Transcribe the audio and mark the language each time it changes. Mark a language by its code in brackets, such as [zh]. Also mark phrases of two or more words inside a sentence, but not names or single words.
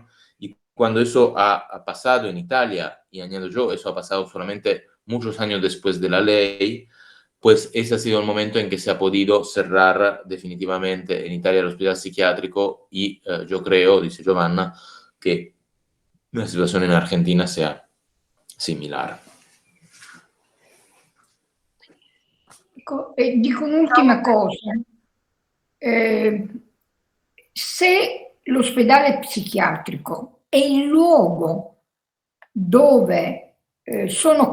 [es] Y cuando eso ha pasado en Italia, y añado yo, eso ha pasado solamente muchos años después de la ley, pues ese ha sido el momento en que se ha podido cerrar definitivamente en Italia el hospital psiquiátrico y yo creo, dice Giovanna, que la situación en Argentina sea similar. [it] Dico un'ultima cosa. Se l'ospedale psichiatrico è il luogo dove sono